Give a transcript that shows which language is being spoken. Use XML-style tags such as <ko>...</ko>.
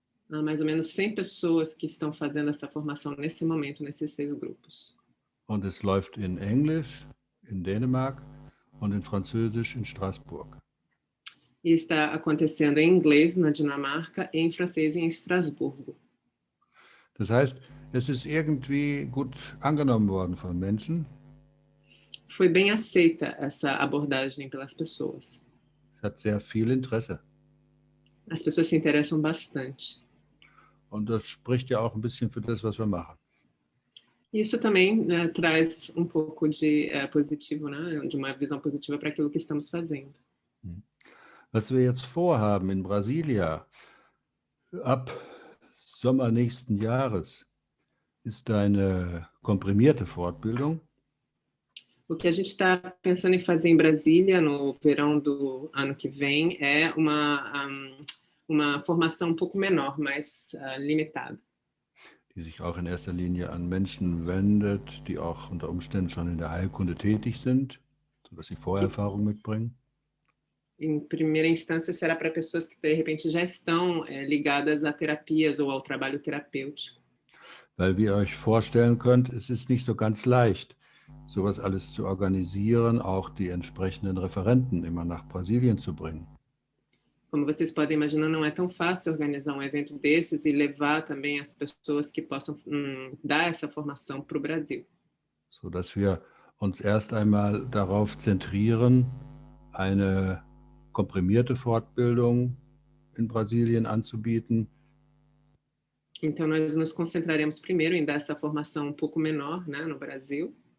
<pt>Há mais ou menos 100 pessoas que estão fazendo essa formação nesse momento, nesses 6 grupos.</pt> <de>Und es läuft in Englisch in Dänemark und in Französisch in Straßburg.</de> <pt>E está acontecendo em inglês na Dinamarca e em francês em Estrasburgo.</pt> <de>Das heißt, es ist irgendwie gut angenommen worden von Menschen.</de> <pt>Foi bem aceita essa abordagem pelas pessoas.</pt> <de>Es hat sehr viel Interesse.</de> <pt>As pessoas se interessam bastante.</pt> <de>Und das spricht ja auch ein bisschen für das, was wir machen.</de> <pt>Isso também traz um pouco de positivo, né? De uma visão positiva para aquilo que estamos fazendo.</pt> <de>Was wir jetzt vorhaben in Brasilia ab Sommer nächsten Jahres ist eine komprimierte Fortbildung.</de> <pt>O que a gente está pensando em fazer em Brasília no verão do ano que vem é uma formação um pouco menor, mais limitada.</pt> <de>Die sich auch in erster Linie an Menschen wendet, die auch unter Umständen schon in der Heilkunde tätig sind, sodass sie Vorerfahrung mitbringen.</de> <pt>Em primeira instância, será para pessoas que, de repente, já estão ligadas a terapias ou ao trabalho terapêutico.</pt> <de>Weil wie ihr euch vorstellen könnt, es ist nicht so ganz leicht, sowas alles zu organisieren, auch die entsprechenden Referenten immer nach Brasilien zu bringen.</de> <pt>Como vocês podem imaginar, não é tão fácil organizar um evento desses e levar também as pessoas que possam dar essa formação para o Brasil.</pt> <de>Sodass wir uns erst einmal darauf zentrieren, eine komprimierte Fortbildung in Brasilien anzubieten.</de> <pt>Então, nós nos concentraremos primeiro em dar essa formação um pouco menor, né, no Brasil.</pt>